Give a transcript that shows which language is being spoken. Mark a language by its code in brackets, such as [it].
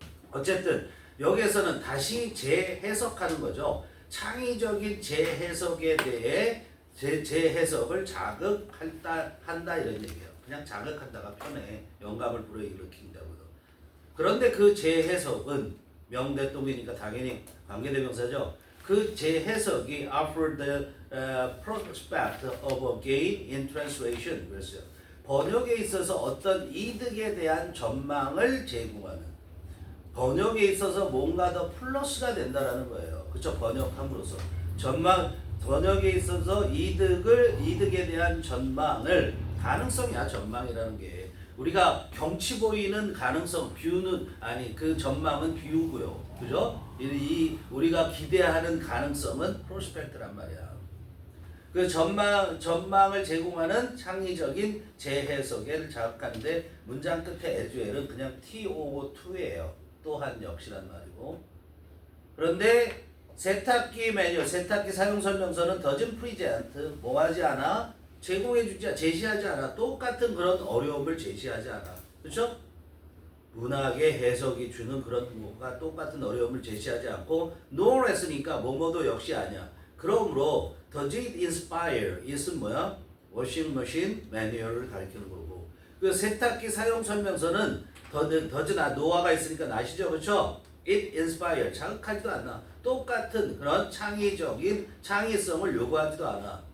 [ko] 어쨌든 여기에서는 다시 재해석하는 거죠. 창의적인 재해석에 대해 재해석을 자극한다 이런 얘기예요. 그냥 자극한다가 편해. 영감을 불어일으킨다고요. 그런데 그 재해석은 명대동이니까 당연히 관계대명사죠. 그 재해석이 [en] offer the prospect of a gain in translation [ko] 그랬어요. 번역에 있어서 어떤 이득에 대한 전망을 제공하는 번역에 있어서 뭔가 더 플러스가 된다라는 거예요. 그렇죠? 번역함으로써 번역에 있어서 이득에 대한 전망을 가능성이야. 전망이라는 게 우리가 경치 보이는 가능성 뷰는 아니 그 전망은 뷰고요. 그죠? 우리가 기대하는 가능성은 프로스펙트란 말이야. 그 전망을 제공하는 창의적인 재해석을 자극하는데 문장 끝에 aswell은 그냥 TO2예요. 또한 역시란 말이고. 그런데 세탁기 매뉴얼, 세탁기 사용 설명서는 [en] doesn't present [ko] 뭐하지 않아? 제시하지 않아. 똑같은 그런 어려움을 제시하지 않아. 그렇죠? 문학의 해석이 주는 그런 뭐가 똑같은 어려움을 제시하지 않고 nor 했으니까 뭐뭐도 역시 아니야. 그러므로 [en] does it inspire? [ko] it은 뭐야? 워싱 머신 매뉴얼을 가리키는 거고. 그 세탁기 사용 설명서는 더즈나 노아가 있으니까 나시죠, 그렇죠? [en] It inspire [ko] 자극하지도 않아. 똑같은 그런 창의적인 창의성을 요구하지도 않아.